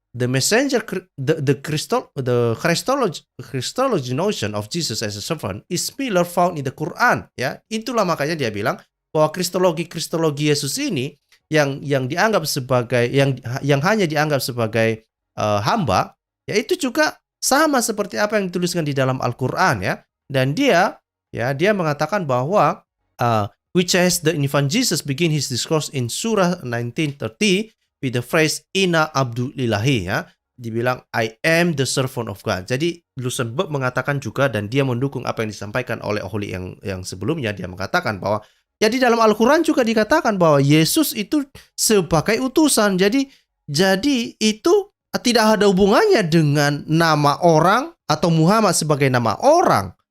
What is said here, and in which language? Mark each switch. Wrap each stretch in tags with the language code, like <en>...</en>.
<en>the messenger, Christology notion of Jesus as a servant is similar found in the Quran.</en> <id>Ya, itulah makanya dia bilang bahwa kristologi Yesus ini yang dianggap sebagai yang hanya dianggap sebagai hamba, ya itu juga sama seperti apa yang dituliskan di dalam Al-Quran ya. Dan dia mengatakan bahwa</id> <en>which has the infant Jesus begin his discourse in surah 1930 with the phrase</en> <ar>Inna Abdulillahi</ar> <en>ya.</en> <id>Dibilang</id> <en>I am the servant of God.</en> <id>Jadi Lusenberg mengatakan juga, dan dia mendukung apa yang disampaikan oleh ahli yang sebelumnya. Dia mengatakan bahwa ya di dalam Al-Quran juga dikatakan bahwa Yesus itu sebagai utusan. Jadi itu tidak ada hubungannya dengan nama orang atau Muhammad sebagai nama orang.</id>